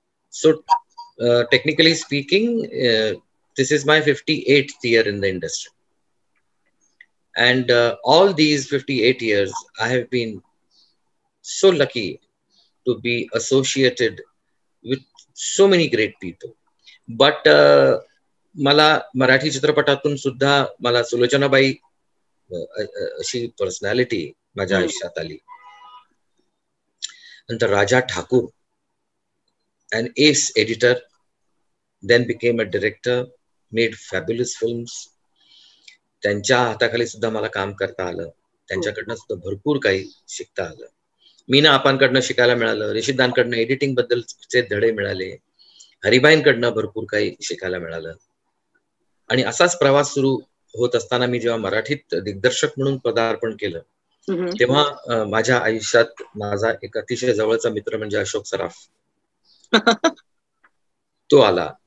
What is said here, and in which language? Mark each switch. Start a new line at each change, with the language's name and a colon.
English: So technically speaking, this is my 58th year in the industry. And all these 58 years, I have been so lucky to be associated with so many great people.
Marathi: But मला मराठी चित्रपटातून सुद्धा मला सुलोचनाबाई अशी personality माझ्या आयुष्यात आली.
English: नंतर Raja Thakur, an ace editor, then became a director, made fabulous films.
Marathi: त्यांच्या हाताखाली सुद्धा मला काम करता आलं. त्यांच्याकडनं सुद्धा भरपूर काही शिकता आलं. मीना आपांकडनं शिकायला मिळालं. रेशीदांकडनं एडिटिंग बद्दलचे धडे मिळाले. हरिबाईंकडनं भरपूर काही शिकायला मिळालं. आणि असाच प्रवास सुरू होत असताना मी जेव्हा मराठीत दिग्दर्शक म्हणून पदार्पण केलं, तेव्हा माझ्या आयुष्यात माझा एक अतिशय जवळचा मित्र म्हणजे अशोक सराफ तो आला.